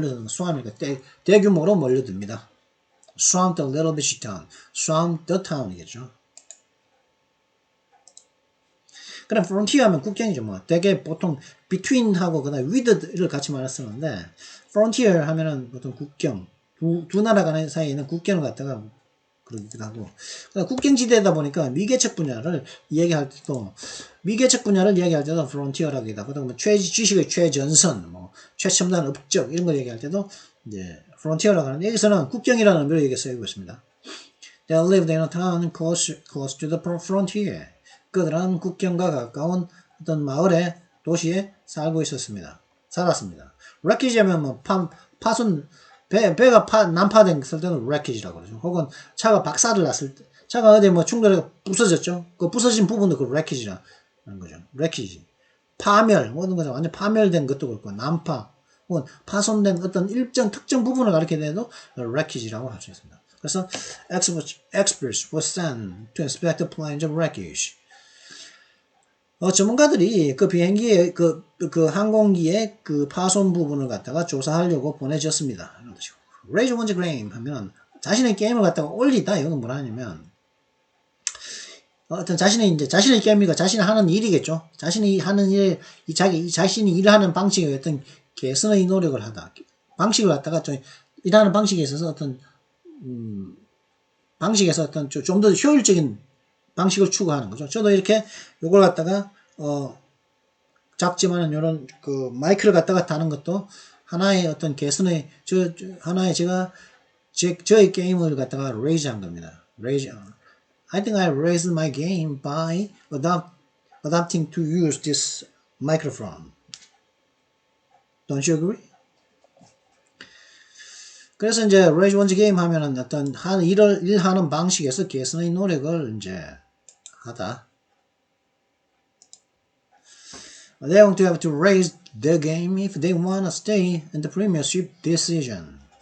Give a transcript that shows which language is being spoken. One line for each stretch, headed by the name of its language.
Korean: swarm이니까 대규모로 몰려듭니다.
English: Swarmed the little beach town. Swarmed the town이겠죠.
Korean: 그럼 frontier 하면 국경이죠. 뭐 되게 보통 between하고 그다음에 with를 같이 말을 쓰는데 frontier 하면은 보통 국경 두 나라 간의 사이에 있는 국경을 갖다가 그러기도 하고. 국경지대다 보니까 미개척 분야를 이야기할 때도 frontier라고 하기도 하고, 뭐 지식의 최전선, 뭐 최첨단 업적 이런 걸 얘기할 때도 이제 frontier라고 하는데, 여기서는 국경이라는 의미로 여기 쓰이고 있습니다.
English: They lived in a town close to the frontier.
Korean: 그들은 국경과 가까운 어떤 마을에 도시에 살았습니다. wreckage 하면 뭐 파손, 배가 난파된 쓸 때는 wreckage라고 그러죠. 혹은 차가 박살을 났을 때, 차가 어디 뭐 충돌해서 부서졌죠. 그 부서진 부분도 그 wreckage라는 거죠.
English: wreckage.
Korean: 파멸, 모든 것이 완전 파멸된 것도 그렇고, 난파, 혹은 파손된 어떤 일정 특정 부분을 가리키게 돼도 wreckage라고 할 수 있습니다. 그래서
English: experts were sent to inspect the planes of wreckage.
Korean: 전문가들이 그 비행기의 그 항공기의 그 파손 부분을 갖다가 조사하려고 보내졌습니다.
English: Raise one's game
Korean: 하면 자신의 게임을 갖다가 올리다. 이거는 뭐라 하냐면 어떤 자신의 게임이니까 자신이 하는 일이겠죠. 자신이 하는 일, 자신이 일하는 방식의 어떤 개선의 노력을 하다. 방식을 갖다가 좀 일하는 방식에 있어서 어떤 방식에서 어떤 좀 더 효율적인 방식을 추구하는 거죠. 저도 이렇게 요걸 갖다가 작지만은 요런 그 마이크를 갖다가 다는 것도 하나의 어떤 개선의 하나의 저의 게임을 갖다가 raise 한 겁니다.
English: I think I raised my game by adapting to use this microphone. Don't you agree?
Korean: 그래서 이제
English: raise one's game
Korean: 하면은 어떤 일하는 방식에서 개선의 노력을 이제 하다.
English: They are going to have to raise their game if they want to stay in the Premiership this season.